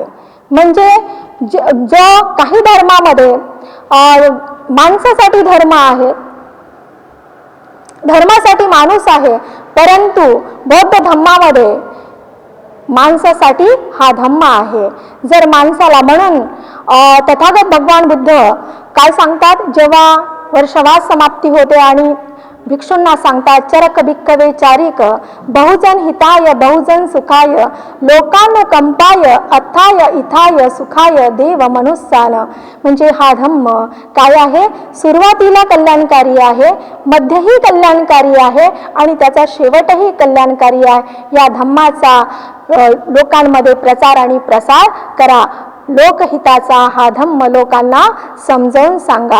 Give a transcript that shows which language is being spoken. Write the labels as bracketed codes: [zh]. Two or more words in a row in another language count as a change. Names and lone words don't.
[mr] म्हणजे जो काही धर्मामध्ये माणसासाठी धर्म आहे, धर्मासाठी माणूस आहे, परंतु बौद्ध धम्मामध्ये माणसासाठी हा धम्म आहे. जर माणसाला म्हणून तथागत भगवान बुद्ध काय सांगतात, जेव्हा वर्षवास समाप्ती होते आणि भिक्षूंना सांगतात, [pi] चरक भिक्खवे चारिक बहुजन हिताय बहुजन सुखाय लोकानुकंपाय अथाय इथाय सुखाय देव मनुष्यान. [mr] म्हणजे हा धम्म काय आहे? सुरुवातीला कल्याणकारी आहे, मध्यही कल्याणकारी आहे आणि त्याचा शेवटही कल्याणकारी आहे. या धम्माचा लोकांमध्ये प्रचार आणि प्रसार करा. लोकहिताचा हा धम्म लोकांना समजावून सांगा.